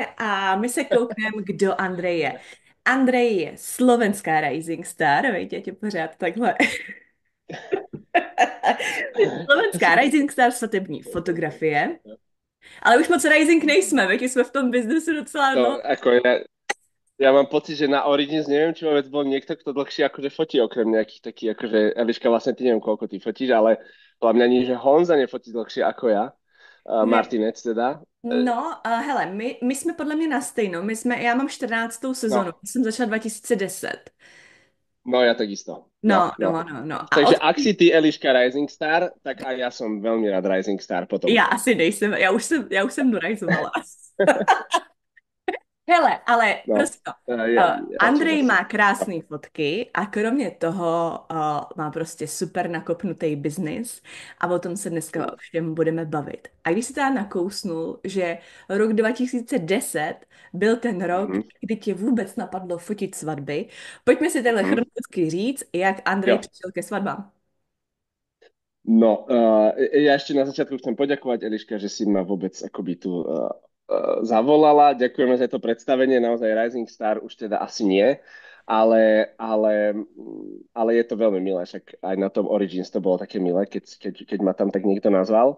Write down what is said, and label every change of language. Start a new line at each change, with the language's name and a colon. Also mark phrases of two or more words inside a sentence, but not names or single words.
Czech: A my se koukneme, kdo Andrej je. Andrej je slovenská
English: rising star,
Czech: veď, já tě pořád takhle. Je slovenská
English: rising star
Czech: svatební fotografie, ale už moc rising nejsme, veď jsme v tom biznesu docela
Slovak: To,
Czech: dlouho.
Slovak: ako ja mám pocit, že na Origins neviem, či vôbec bol niekto, kto dlhšie akože fotí, okrem nejakých takých, akože Eliška, vlastne ty neviem, koľko ty fotíš, ale podľa mňa nie, že Honza nefotí dlhšie ako ja,
Czech: Ne, Martinec teda. no, hele, my jsme podle mě na stejno. Já mám 14. sezonu, No, jsem začala 2010.
Slovak: no ja takisto, No, no, no, no. no, no. A
Czech: Takže od...
Slovak: ak si ty Eliška
English: Rising Star,
Slovak: tak aj ja som veľmi rád
English: Rising Star
Slovak: potom.
Czech: Já asi nejsem, já už jsem dorajzovala. Hele, ale No, prostě,
Slovak: ja, radšej
Czech: Andrej
Slovak: zase.
Czech: má krásné fotky a kromě toho má prostě super nakopnutý biznis, a o tom se dneska všem budeme bavit. A když si teda nakousnul, že rok 2010 byl ten rok, Mhm, kdy tě vůbec napadlo fotit svatby, pojďme si tenhle mhm. chronologicky říct, jak Andrej Jo. přišel ke svatbám. No,
Slovak: ja ešte na začiatku chcem poďakovať, Eliška, že si ma vôbec akoby tu zavolala. Ďakujeme za to predstavenie, naozaj
English: Rising Star
Slovak: už teda asi nie, ale je to veľmi milé, však aj na tom Origins to bolo také milé, keď ma tam tak niekto nazval.